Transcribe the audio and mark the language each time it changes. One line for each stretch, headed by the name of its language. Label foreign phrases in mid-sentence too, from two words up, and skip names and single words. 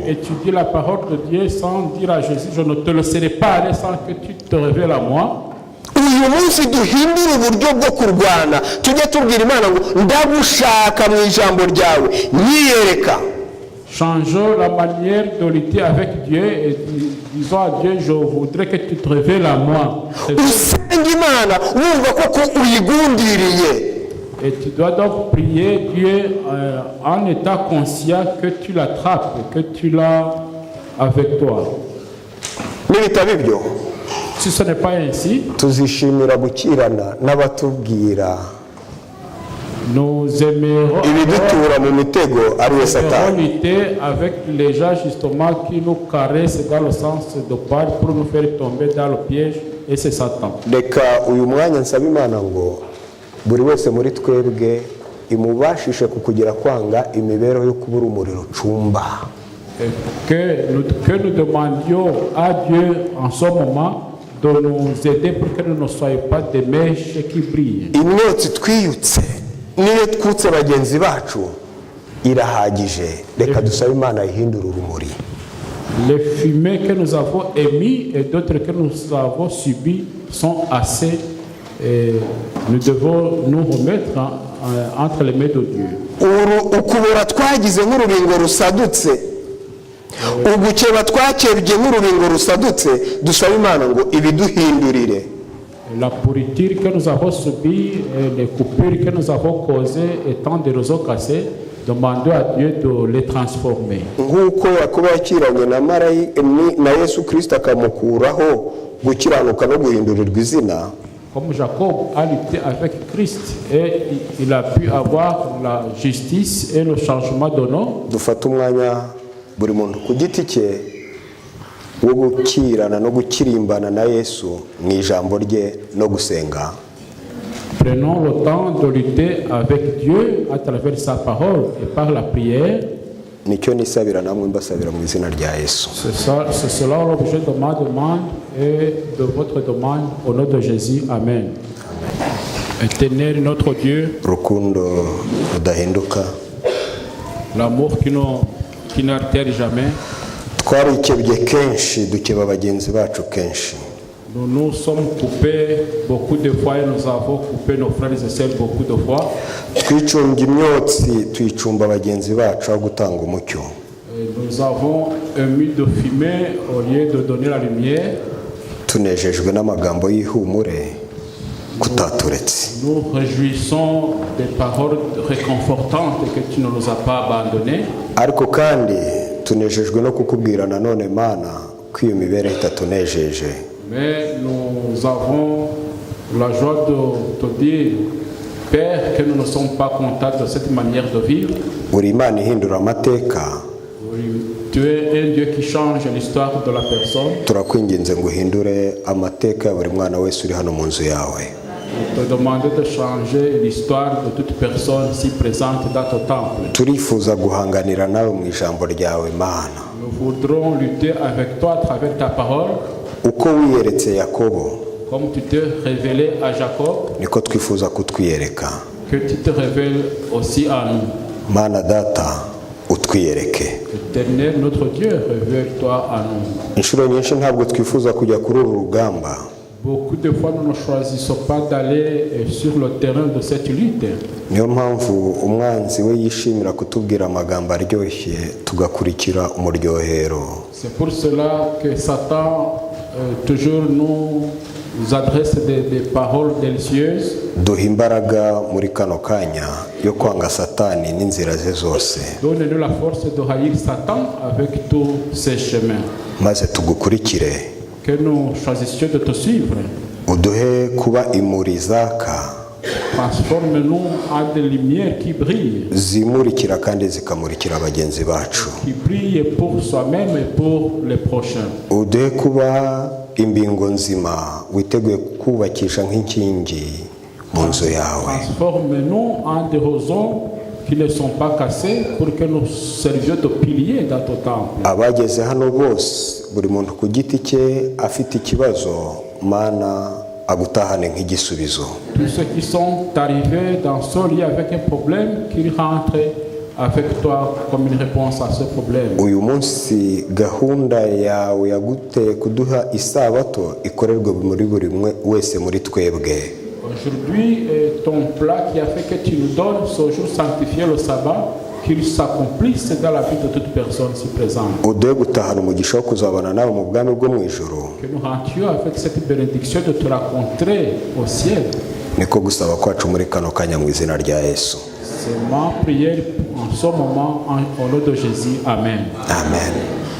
French: Tu étudies la parole de Dieu sans dire à Jésus, je ne te laisserai pas aller sans que tu te révèles à moi.
Kinyarwanda: Uyu munsi duhindure uburyo bwo kurwana, tujye tubwira Imana ngo ndagushaka mu ijambo ryawe nyiyereka.
French: Changeons la manière de lutter avec Dieu et disons à Dieu, je voudrais que tu te révèles à moi.
Kinyarwanda: Usenge usenga imana wumva koko uyigundiriye.
French: Et tu dois donc prier Dieu en étant conscient que tu l'attrapes, que tu l'as avec toi.
Kinyarwanda: Nibitaba ibyo,
French: Si ce n'est pas ainsi,
Kinyarwanda: tuzishimira gukirana n'abatubwira
French: nous aimerons
Kinyarwanda: ibidutura mu mitego ari we Satani.
French: lutter avec les gens justement qui nous caressent dans le sens de part pour nous faire tomber dans le piège, et c'est Satan.
Kinyarwanda: Reka uyu mwanya nsaba Imana ngo buri wese muri twebwe imubashishe kukugira kwanga imibereho yo kubura umuriro ucumba.
French: Que nous demandions à Dieu en ce moment de nous aider pour que nous ne soyons pas des mèches qui brillent.
Kinyarwanda: Imyotsi twiyutse niyo twutse bagenzi bacu irahagije. Reka dusabe Imana ihindura urumuri.
French: Les fumées que nous avons émis et d'autres que nous avons subies sont assez. Et nous devons nous remettre entre les mains de Dieu.
Kinyarwanda: Ukubura twagize nk'urubingo rusadutse, ugukeba twakebye nk'urubingo rusadutse, dusaba Imana ngo ibiduhindurire.
French: La pourriture que nous avons subie, les coupures que nous avons causées étant des réseaux cassés, demandons à Dieu de les transformer.
Kinyarwanda: Nk'uko Yakobo yakiranye na Yesu Kristo akamukuraho gukiranuka no guhindurirwa izina,
French: Comme Jacob a lutté avec Christ et il a pu avoir la justice et le changement de nom,
Kinyarwanda: dufate umwanya buri muntu ku giti cye wo gukirana no gukirimbana na Yesu mu ijambo rye no gusenga.
French: prenons le temps de lutter avec Dieu à travers sa parole et par la prière.
Kinyarwanda: Nicyo nisabira namwe mbasabira mu izina rya Yesu.
French: C'est cela l'objet de ma demande et de votre demande au nom de Jésus. Amen. Éternel notre Dieu,
Kinyarwanda: Rukundo rudahinduka,
French: l'amour qui n'altère jamais,
Kinyarwanda: twarikebye kenshi dukeba bagenzi bacu kenshi.
French: nous nous sommes coupés beaucoup de fois et nous avons coupé nos frères et sœurs beaucoup de fois.
Kinyarwanda: Twicumbye imyotsi tuyicumba bagenzi bacu aho gutanga umucyo.
French: Et nous avons émis de fumée au lieu de donner la lumière.
Kinyarwanda: Tunejejwe n'amagambo y'ihumure kutaturetse.
French: Nous réjouissons des paroles réconfortantes que tu ne nous as pas abandonnées.
Kinyarwanda: Ariko kandi tunejejwe no kukubwira nanone Mana ko iyo mibereho itatunejeje.
French: Mais nous avons la joie de te dire, Père, que nous ne sommes pas contents de cette manière de vivre.
Kinyarwanda: Uri Imana ihindura amateka.
French: Tu es un Dieu qui change l'histoire de la personne.
Kinyarwanda: Turakwinginze ngo uhindure amateka ya buri mwana wese uri hano mu nzu yawe.
French: Nous te demandons de changer l'histoire de toute personne ici présente dans ton temple.
Kinyarwanda: Turifuza guhanganira nawe mu ijambo ryawe Mana.
French: Nous voudrons lutter avec toi à travers ta parole.
Kinyarwanda: Uko wiyeretse Yakobo,
French: Comme tu t'es révélé à Jacob,
Kinyarwanda: niko twifuza kutwiyereka.
French: que tu te révèles aussi à nous.
Kinyarwanda: Mana Data, utwiyereke.
French: Éternel, notre Dieu, révèle-toi à nous.
Kinyarwanda: Inshuro nyinshi ntabwo twifuza kujya kuri uru rugamba,
French: Beaucoup de fois, nous ne choisissons pas d'aller sur le terrain de cette lutte.
Kinyarwanda: niyo mpamvu umwanzi we yishimira kutubwira amagambo aryoshye tugakurikira umuryohero.
French: C'est pour cela que Satan toujours nous adresse des paroles délicieuses.
Kinyarwanda: Duha imbaraga muri kano kanya yo kwanga Satani n'inzira ze zose,
French: Donne-nous la force de haïr Satan avec tous ses chemins.
Kinyarwanda: maze tugukurikire.
French: Que nous choisissions de te suivre.
Kinyarwanda: Uduhe kuba imuri zaka
French: Transforme-nous en des lumières qui brillent.
Kinyarwanda: zimurikira kandi zikamurikira bagenzi bacu.
French: Qui brillent pour soi-même et pour les prochains.
Kinyarwanda: Uduhe kuba imbingo nzima witeguye kubakisha nk'inkingi mu nzu yawe.
French: Transforme-nous en des roseaux qui ne sont pas cassés pour que nous servions de piliers dans ton temple.
Kinyarwanda: Abageze hano bose buri muntu ku giti cye afite ikibazo, Mana agutahane nk'igisubizo.
French: Tous ceux qui sont arrivés dans ce lieu avec un problème, qu'ils rentrent avec toi comme une réponse à ce problème.
Kinyarwanda: Uyu munsi gahunda yawe yaguteye kuduha isabato ikorerwe muri buri wese muri twebwe.
French: Aujourd'hui, ton plat qui a fait que tu nous donnes ce jour sanctifié, le sabbat, qu'il s'accomplisse dans la vie de toute personne ici présente.
Kinyarwanda: uduhe gutahana umugisha wo kuzabana nawe mu bwami bwo mu ijuru.
French: Que nous rentrions avec cette bénédiction de te rencontrer au ciel.
Kinyarwanda: niko gusaba kwacu muri kano kanya mu izina rya Yesu.
French: C'est ma prière en ce moment au nom de Jésus. Amen. Amen.